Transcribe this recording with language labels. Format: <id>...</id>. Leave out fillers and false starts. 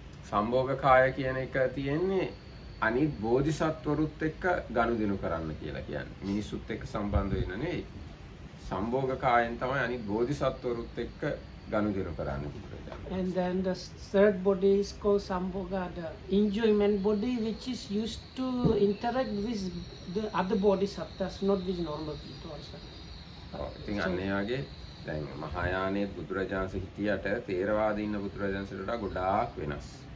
<si>සම්භෝග කාය කියන එක තියෙන්නේ අනිත් බෝධිසත්වරුත් එක්ක ගනුදෙනු කරන්න කියලා කියන්නේ. මිනිස්සුත් එක්ක සම්බන්ධ වෙන්න නෙවෙයි. සම්භෝග කායෙන් තමයි අනිත් බෝධිසත්වරුත් එක්ක ගනුදෙනු කරන්නේ බුදුරජාණන්.</si> <en>And then the third body is called Sambhoga, the enjoyment body, which is used to interact with the other bodhisattvas, not with normal people also.</en> <si>ඉතින් අන්න ඒ වගේ දැන් මහායානයේ බුදුරජාණන්සේ හිටියට තේරවාදී ඉන්න බුදුරජාණන්සේට වඩා ගොඩාක් වෙනස්.</si>